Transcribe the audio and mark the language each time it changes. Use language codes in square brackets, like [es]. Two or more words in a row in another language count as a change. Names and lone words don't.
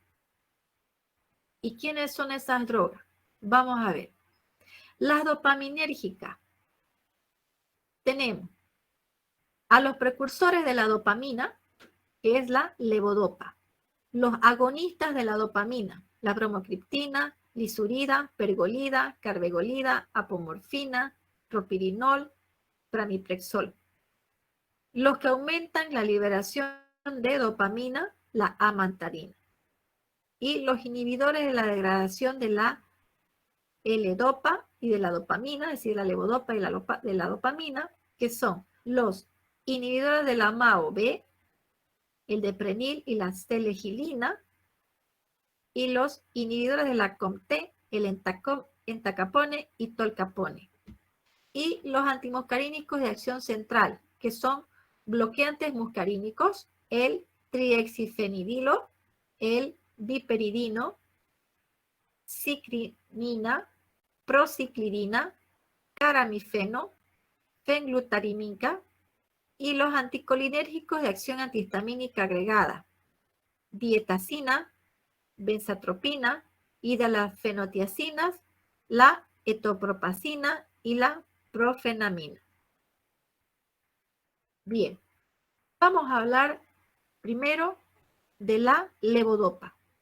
[es] ¿Y quiénes son esas drogas? Vamos a ver. Las dopaminérgicas. Tenemos a los precursores de la dopamina, que es la levodopa. Los agonistas de la dopamina, la bromocriptina, lisurida, pergolida, carbegolida, apomorfina, propirinol, pramiprexol. Los que aumentan la liberación de dopamina, la amantarina. Y los inhibidores de la degradación de la L-dopa y de la dopamina, es decir, la levodopa y de la dopamina, que son los inhibidores de la MAO-B, el deprenil y la selegilina, y los inhibidores de la COMT, el entacapone y tolcapone. Y los antimuscarínicos de acción central, que son bloqueantes muscarínicos, el triexifenidilo, el biperidino, cicrinina, prociclidina, caramifeno, fenglutarimina, y los anticolinérgicos de acción antihistamínica agregada, dietacina, benzatropina, y de las fenotiacinas, la etopropacina y la profenamina. Bien, vamos a hablar primero de la levodopa.